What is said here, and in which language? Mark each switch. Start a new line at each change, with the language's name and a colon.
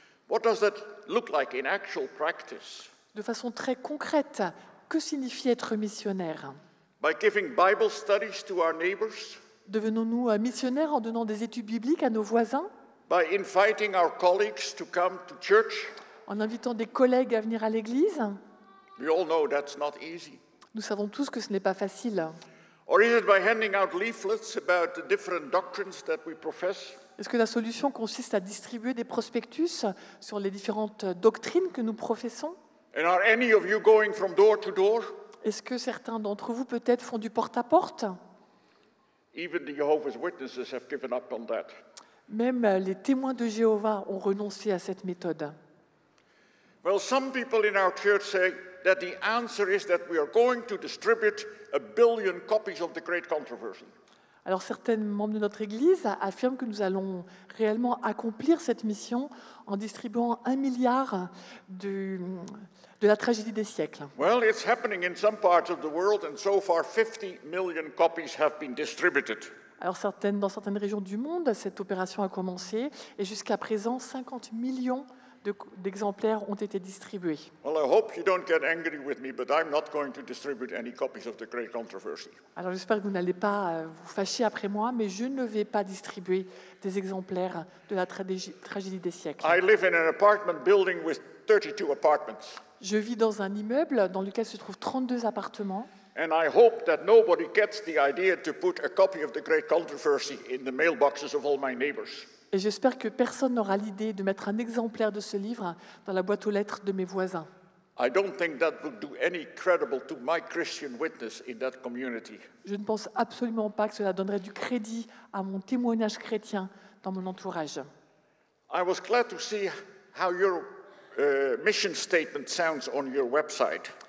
English: What does that look like in actual practice?
French: De façon très concrète, que signifie être missionnaire?
English: By giving Bible studies to our neighbors?
French: Devenons-nous missionnaires en donnant des études bibliques à nos voisins?
English: By inviting our colleagues to come to church?
French: En invitant des collègues à venir à l'Église?
English: We all know that's not easy.
French: Nous savons tous que ce n'est pas facile.
English: Or is it by handing out leaflets about the different doctrines that we profess?
French: Est-ce que la solution consiste à distribuer des prospectus sur les différentes doctrines que nous professons?
English: And are any of you going from door to door?
French: Est-ce que certains d'entre vous peut-être font du porte-à-porte?
English: Even the Jehovah's Witnesses have given up on that.
French: Même les témoins de Jéhovah ont renoncé à cette méthode.
English: Well, some people in our church say that the answer is that we are going to distribute 1 billion copies of the Great Controversy.
French: Alors certains membres de notre Église affirment que nous allons réellement accomplir cette mission en distribuant 1 milliard de la tragédie des siècles.
English: Well, it's happening in some parts of the world, and so far 50 million copies have been distributed.
French: Alors dans certaines régions du monde, cette opération a commencé et jusqu'à présent, 50 millions d'exemplaires ont été distribués.
English: Well, I hope you don't get angry with me, but I'm not going to distribute any copies of the Great Controversy.
French: Alors j'espère que vous n'allez pas vous fâcher après moi, mais je ne vais pas distribuer des exemplaires de la tragédie des siècles.
English: I live in an apartment building with 32 apartments.
French: Je vis dans un immeuble dans lequel se trouvent 32 appartements.
English: And I hope that nobody gets the idea to put a copy of the Great Controversy in the mailboxes of all my neighbors.
French: Et j'espère que personne n'aura l'idée de mettre un exemplaire de ce livre dans la boîte aux lettres de mes voisins.
English: I don't think that would do any credible to my Christian witness in that community.
French: Je ne pense absolument pas que cela donnerait du crédit à mon témoignage chrétien dans mon entourage.
English: I was glad to see how your mission statement sounds on your website.